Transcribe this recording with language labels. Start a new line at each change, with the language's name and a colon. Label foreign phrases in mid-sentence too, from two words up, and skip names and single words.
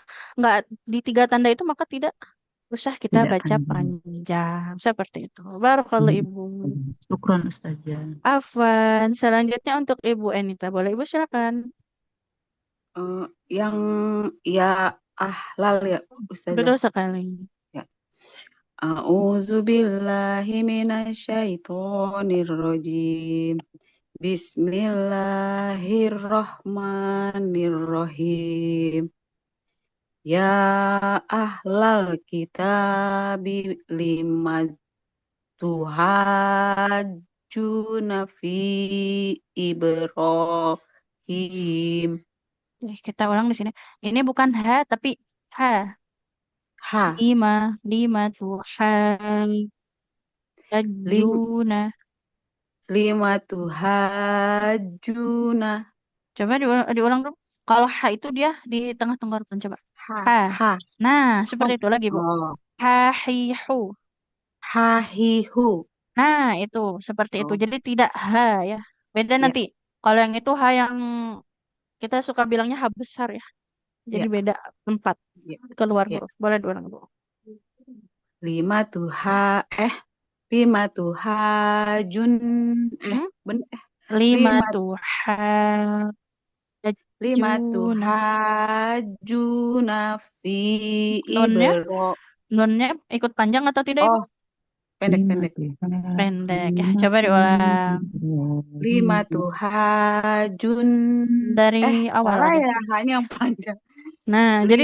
Indonesian: nggak di tiga tanda itu maka tidak usah kita Tidak baca panjang. panjang seperti itu. Barakallah Hmm. Ibu. Syukron Ustazah. Afwan. Selanjutnya untuk Ibu Enita. Boleh Ibu silakan. Yang
Arabic: يا أهل
Indonesian: ya Ustazah. Betul sekali. Ya.
Arabic: أعوذ بالله من الشيطان الرجيم. بسم الله الرحمن الرحيم. يا أهل الكتاب لم تحاجون في إبراهيم.
Indonesian: Kita ulang di sini. Ini bukan ha tapi ha. Ha,
Arabic: لم تحا lim, tajuna. لم تحاجون.
Indonesian: Coba diulang dulu. Kalau ha itu dia di tengah tenggorokan coba. Ha, Ha. ha, Nah, ha. seperti itu lagi, Bu. Oh, Ha hi hu. ha hi hu. Nah, itu seperti itu. Oh, Jadi tidak ha ya. Beda ya, nanti. Kalau yang itu ha yang kita suka bilangnya ha besar ya. Jadi ya, beda tempat ya, keluar ya. huruf. Boleh diulang, Bu.
Arabic: لم تحا، لم تحاجون, Hmm? ben, Lima lima Tuhan Lima Juna. تحاجون في
Indonesian: Nunnya,
Arabic: ibro.
Indonesian: nunnya ikut panjang atau tidak, Ibu? Oh, pendek-pendek. Pendek ya. Coba diulang
Arabic: لم تحاجون.
Indonesian: dari awal Salah lagi. ya, hanya yang panjang. Nah, jadi